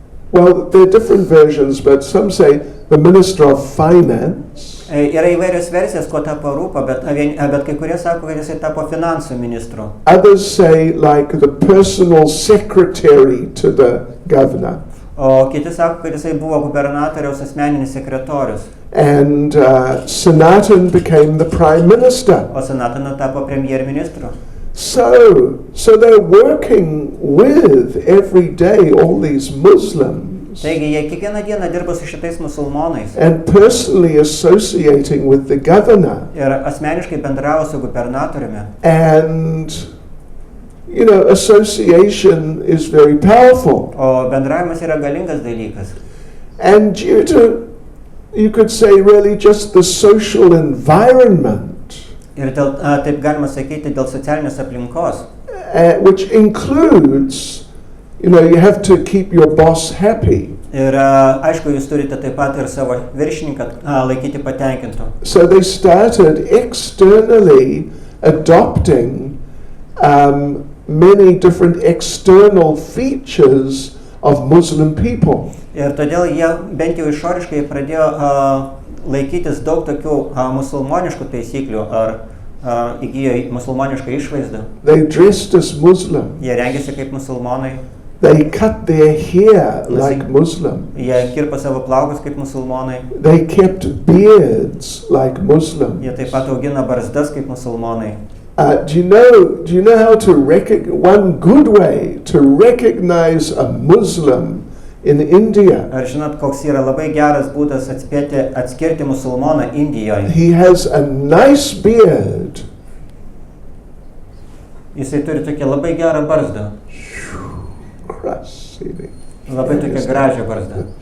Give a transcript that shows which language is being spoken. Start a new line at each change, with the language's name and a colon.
English: Well, there are different versions, but some say the minister of finance.
Lithuanian: Yra įvairios versijos, ko tapo Rupa, bet kai kurie sako, kad jisai tapo finansų ministru.
English: Others say like the personal secretary to the governor.
Lithuanian: O kiti sako, kad jisai buvo gubernatoriaus asmeninis sekretorius.
English: And Sanatan became the prime minister.
Lithuanian: O Sanatana tapo premjerministru.
English: So they're working with every day all these Muslims Muslims
Lithuanian: Taigi jie kiekvieną dieną dirba su šitais musulmonais
English: and personally associating with the governor.
Lithuanian: ir asmeniškai bendravo su gubernatoriumi.
English: And, you know, association is very powerful.
Lithuanian: O bendravimas yra galingas dalykas.
English: And due to, you could say, really just the social environment,
Lithuanian: Ir dėl, taip galima sakyti, dėl socialinės aplinkos,
English: which includes, you know, you have to keep your boss happy.
Lithuanian: ir aišku, jūs turite taip pat ir savo viršininką laikyti patenkintų.
English: So they started externally adopting many different external features of Muslim people.
Lithuanian: Ir todėl jie bent jau išoriškai pradėjo laikytis daug tokių musulmoniškų taisyklių ar įgijo musulmonišką išvaizdą.
English: They dressed as Muslim.
Lithuanian: Jie rengėsi kaip musulmonai,
English: They cut their hair like Muslim.
Lithuanian: jie kirpo savo plaukus kaip musulmonai,
English: They kept beards like Muslim.
Lithuanian: jie taip pat augina barzdas kaip musulmonai.
English: Do you know how to one good way to recognize a Muslim in India?
Lithuanian: Ar žinot, koks yra labai geras būdas atskirti musulmoną Indijoje?
English: He has a nice beard.
Lithuanian: Jisai turi tokią labai gerą barzdą,
English: Crusty.
Lithuanian: labai tokią gražią barzdą,